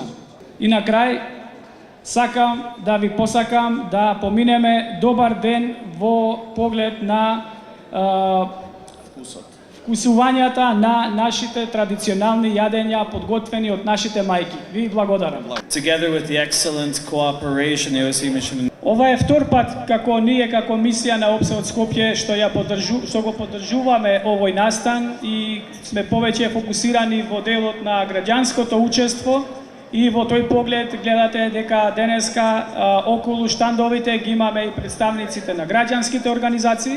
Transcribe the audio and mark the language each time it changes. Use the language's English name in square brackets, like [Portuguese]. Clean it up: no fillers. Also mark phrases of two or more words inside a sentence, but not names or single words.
[Macedonian] И на крај, сакам да ви посакам да поминеме добар ден во поглед на вкусувањата на нашите традиционални јадења подготвени од нашите мајки. Ви благодарам. [English] Together with the excellent cooperation the OSCE mission. [Macedonian] Ова е втор пат како ние како мисија на ОПСЕ од Скопје што го поддржуваме овој настан и сме повеќе фокусирани во делот на граѓанското учество. И во тој поглед гледате дека денеска околу штандовите ги имаме и представниците на граѓанските организации.